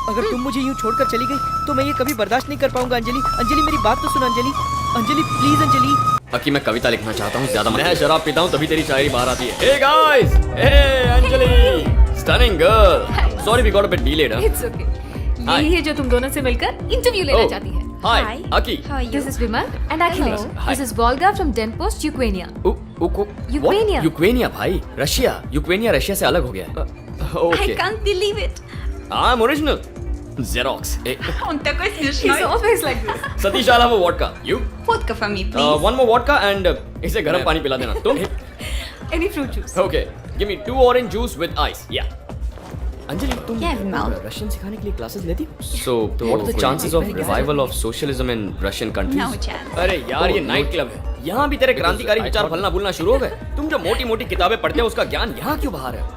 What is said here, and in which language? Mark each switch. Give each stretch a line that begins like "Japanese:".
Hindi: अगर तुम मुझे यूं छोड़कर चली गई तो मैं ये कभी बर्दाश्त नहीं कर पाऊंगा। अंजलि अंजलि मेरी बात तो सुन अंजलि। अंजलि प्लीज अंजलि। अकी मैं कविता लिखना चाहता हूँ, ज्यादा मैं शराब पीता हूँ तभी तेरी शायरी बाहर आती है।
English: Hey guys, hey Anjali, stunning girl. Sorry we got a bit delayed. It's okay.
Hindi: यही है जो तुम दोनों से मिलकर इंटरव्यू लेना चाहती है।
English: Hi Akki. This is Vimal and Akhilesh. This is Volga from Denpost, Ukraine.
Hindi: यूक्रेनिया। यूक्रेनिया भाई, रशिया। यूक्रेनिया रशिया से अलग हो गया है।
English: I can't believe it. I'm original. Xerox. He's always like this. Satish, I'll have a vodka. You? Vodka for me, please. One more vodka and
Hindi: इसे गर्म पानी पिला देना। तुम?
English: Any fruit juice. Okay. Give me 2 orange juice with ice. Yeah.
Hindi: Anjali, तुम Russian सिखाने के लिए क्लासेस लेती हो?
English: So, what are the chances of revival of socialism in Russian countries? No chance.
Hindi: अरे यार, ये नाइट क्लब है। यहाँ भी तेरे क्रांतिकारी विचार फलना फूलना शुरू हो गए। तुम जो मोटी मोटी किताबें पढ़ते हो उसका ज्ञान यहाँ क्यों बाहर है?